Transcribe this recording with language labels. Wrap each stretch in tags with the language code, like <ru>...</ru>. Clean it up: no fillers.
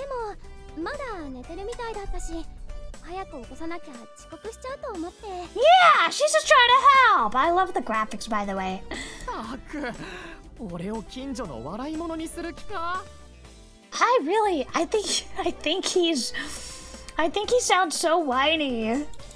<ja>でもまだ寝てるみたいだったし、早く起こさなきゃ遅刻しちゃうと思って。</ja> <en>Yeah, she's just trying to help. I love the graphics, by the way.</en> <ja>たく、俺を近所の笑い物にする気か。</ja> <en>I think he sounds so whiny.</en>